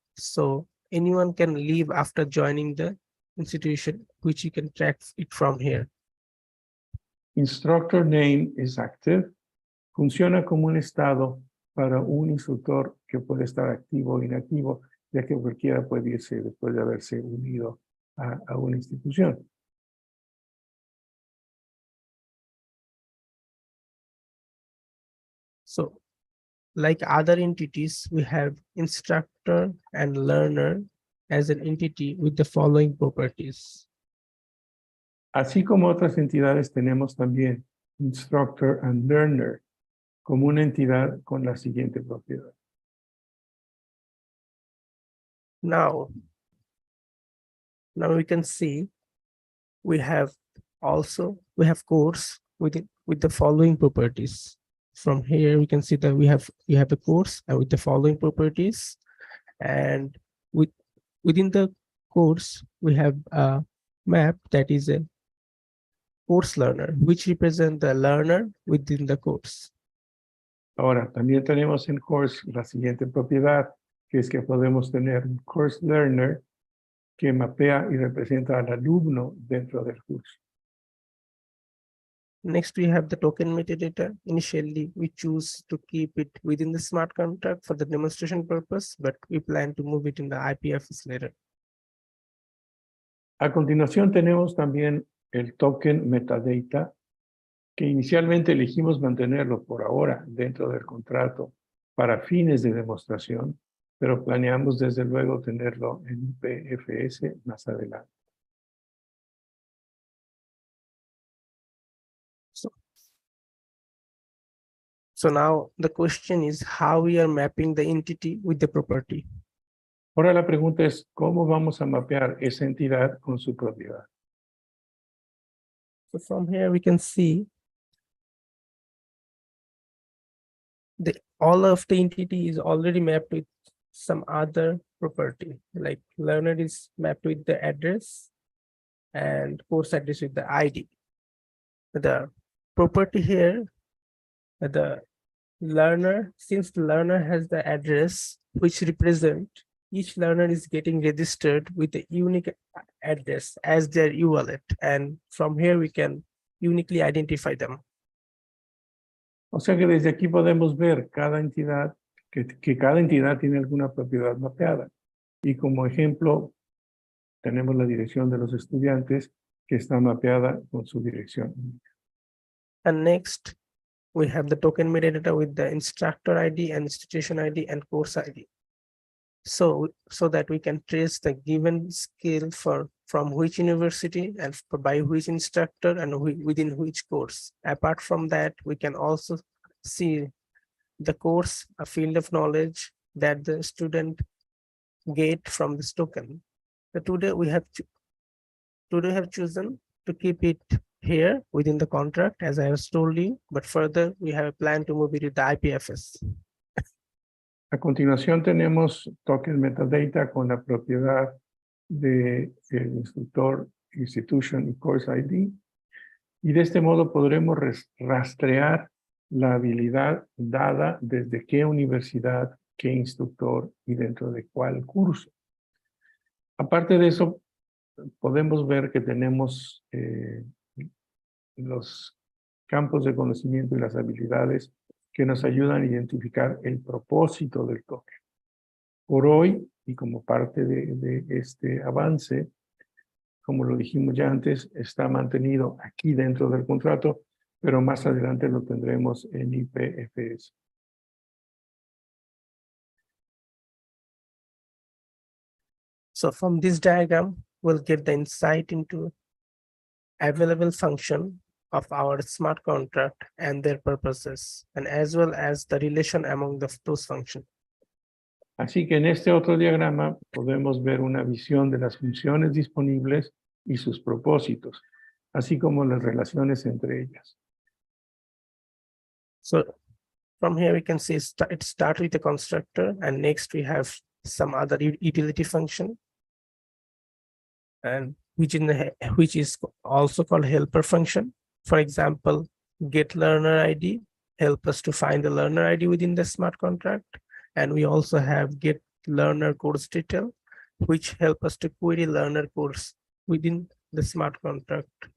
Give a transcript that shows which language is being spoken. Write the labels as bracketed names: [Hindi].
[English] So anyone can leave after joining the institution, which you can track it from here. Instructor name is active. [Spanish] Funciona como un estado para un instructor que puede estar activo o inactivo, ya que cualquiera puede irse después de haberse unido a una institución. [English] So like other entities, we have instructor and learner as an entity with the following properties. [Spanish] Así como otras entidades, tenemos también [English] Instructor and Learner [Spanish] como una entidad con la siguiente propiedad. [English] Now we can see we have course with the following properties. From here we can see that we have a course with the following properties, and within the course we have a map that is a course learner, which represents the learner within the course. [Spanish] Ahora, también tenemos en course la siguiente propiedad, que es que podemos tener un course learner que mapea y representa al alumno dentro del curso. [English] Next, we have the token metadata. Initially, we choose to keep it within the smart contract for the demonstration purpose, but we plan to move it in the IPFS later. [Spanish] A continuación tenemos también el token metadata, que inicialmente elegimos mantenerlo por ahora dentro del contrato para fines de demostración, pero planeamos desde luego tenerlo en IPFS más adelante. [English] So now the question is how we are mapping the entity with the property. [Spanish] Ahora la pregunta es, ¿cómo vamos a mapear esa entidad con su propiedad? [English] So from here we can see all of the entity is already mapped with some other property, like learner is mapped with the address and course address with the ID. The property here, the learner, since the learner has the address which represent each learner is getting registered with a unique address as their e-wallet, and from here we can uniquely identify them. [Spanish] O sea que desde aquí podemos ver cada entidad, que cada entidad tiene alguna propiedad mapeada. Y como ejemplo, tenemos la dirección de los estudiantes que está mapeada con su dirección. [English] And next, we have the token metadata with the instructor ID and institution ID and course ID. So that we can trace the given skill from which university and by which instructor and within which course. Apart from that, we can also see the course, a field of knowledge that the student get from this token. So today we have chosen to keep it here within the contract, as I have told you, but further we have a plan to move it to the IPFS. [Spanish] A continuación tenemos token metadata con la propiedad del instructor, institution y course ID. Y de este modo podremos rastrear la habilidad dada desde qué universidad, qué instructor y dentro de cuál curso. Aparte de eso, podemos ver que tenemos los campos de conocimiento y las habilidades que nos ayudan a identificar el propósito del token. Por hoy, y como parte de este avance, como lo dijimos ya antes, está mantenido aquí dentro del contrato, pero más adelante lo tendremos en IPFS. [English] So from this diagram, we'll get the insight into available function of our smart contract and their purposes, and as well as the relation among those functions. [Spanish] Así que en este otro diagrama podemos ver una visión de las funciones disponibles y sus propósitos, así como las relaciones entre ellas. [English] So From here, we can see it starts with a constructor, and next we have some other utility function, and which is also called helper function. For example, get learner ID help us to find the learner ID within the smart contract, and we also have get learner course detail, which help us to query learner course within the smart contract.